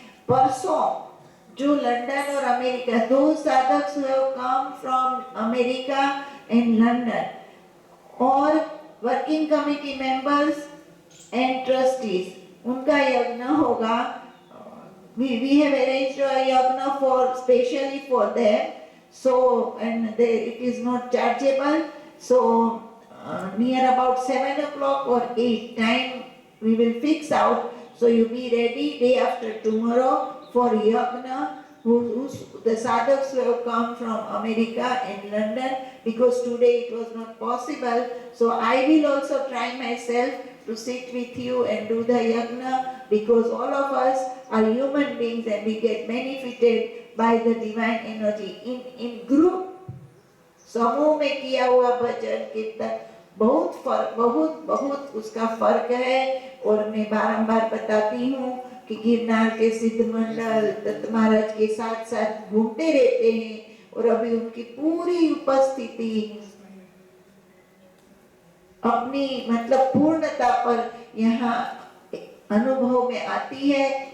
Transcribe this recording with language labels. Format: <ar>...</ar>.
<hi>परसों जो लंदन और अमेरिका,</hi> <en>2 साधक come from America and London, और working committee members and trustees,</en> <hi>उनका यज्ञ होगा।</hi> <en>We have arranged a yagna for specially for them, So, and it is not chargeable. So, near about 7 o'clock or 8 time we will fix out. So you be ready day after tomorrow for yagna. The sadhaks who have come from America and London, because today it was not possible. So I will also try myself to sit with you and do the yagna, because all of us are human beings and we get benefited by the divine energy. In group</en> <hi>समूह में किया हुआ भजन कीर्तन बहुत उसका फर्क है। और मैं बारंबार बताती हूँ कि गिरनार के सिद्ध मंडल दत्त महाराज के साथ साथ घूमते रहते हैं और अभी उनकी पूरी उपस्थिति अपनी मतलब पूर्णता पर यहाँ अनुभव में आती है।</hi>